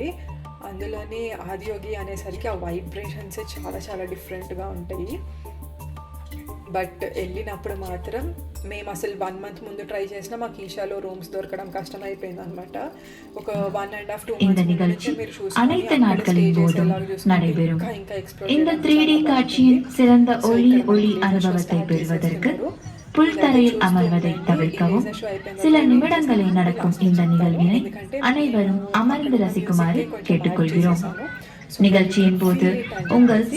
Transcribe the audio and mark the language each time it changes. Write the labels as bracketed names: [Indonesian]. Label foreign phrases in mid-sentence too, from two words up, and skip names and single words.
[Telugu] అందులోని ఆదియోగి అనేసరికి ఆ వైబ్రేషన్సే చాలా డిఫరెంట్గా ఉంటాయి. బట్ వెళ్ళినప్పుడు మాత్రం మేము అసలు 1 month ముందు ట్రై చేసినా మాకు ఈషాలో రూమ్స్ దొరకడం కష్టం అయిపోయింది అనమాట. ఒక 1.5-2 months మీరు ఇంకా ఎక్స్ప్లోర్ [Tamil] இந்த 3D காட்சியின் சிறந்த ஒளி அனுபவத்தை பெறுவதற்கு புல்தரையில் அமர்வதை தவிர்க்கவும். சில நிமிடங்களில் நடக்கும் இந்த நிகழ்வினை அனைவரும் அமர்ந்து ரசிக்குமாறு கேட்டுக்கொள்கிறோம். நிகழ்ச்சியின் போது உங்கள்